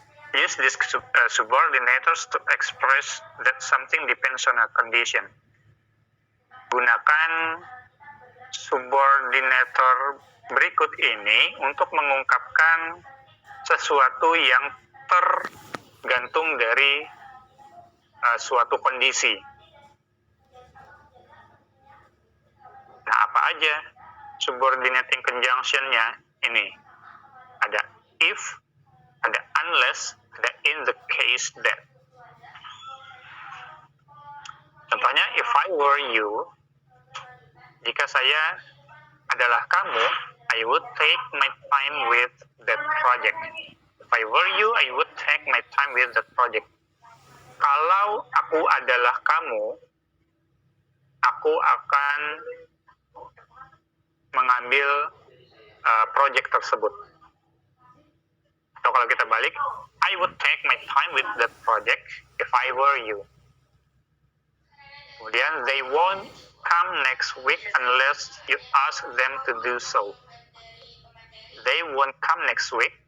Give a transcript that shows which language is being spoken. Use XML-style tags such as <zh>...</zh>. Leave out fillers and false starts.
<en>Use these subordinators to express that something depends on a condition.</en> <id>Gunakan subordinator berikut ini untuk mengungkapkan sesuatu yang tergantung dari suatu kondisi. Nah, apa aja subordinating conjunction-nya ini? Ada if, ada unless, ada in the case that. Contohnya,</id> <en>if I were you,</en> <id>jika saya adalah kamu,</id> <en>I would take my time with that project. If I were you, I would take my time with that project.</en> <id>Kalau aku adalah kamu, aku akan mengambil project tersebut. Atau kalau kita balik,</id> <en>I would take my time with that project if I were you.</en> <id>Kemudian,</id> <en>they won't come next week unless you ask them to do so. They won't come next week.</en>